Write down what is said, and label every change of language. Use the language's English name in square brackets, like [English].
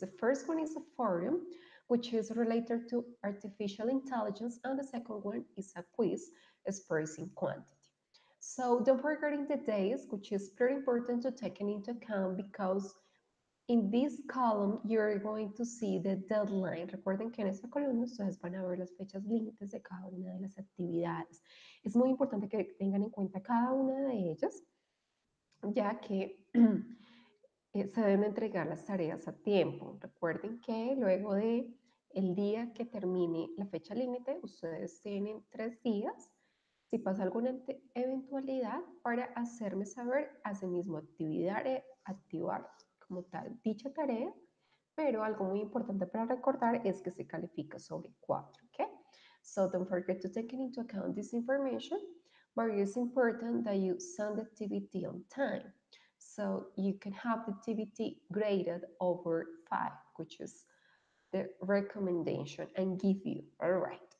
[English] The first one is a forum, which is related to artificial intelligence, and the second one is a quiz expressing quantity. So don't forget the days, which is pretty important to take into account because in this column you're going to see the deadline. [Spanish] Recuerden que en esta columna ustedes van a ver las fechas límites de cada una de las actividades. Es muy importante que tengan en cuenta cada una de ellas, ya que se deben entregar las tareas a tiempo. Recuerden que luego de el día que termine la fecha límite, ustedes tienen 3 días. Si pasa alguna eventualidad, para hacerme saber, asimismo activar como tal dicha tarea, pero algo muy importante para recordar es que se califica sobre 4, ¿ok? [English] So don't forget to take into account this information, but it's important that you send the activity on time. So you can have the activity graded over 5, which is the recommendation and give you, all right.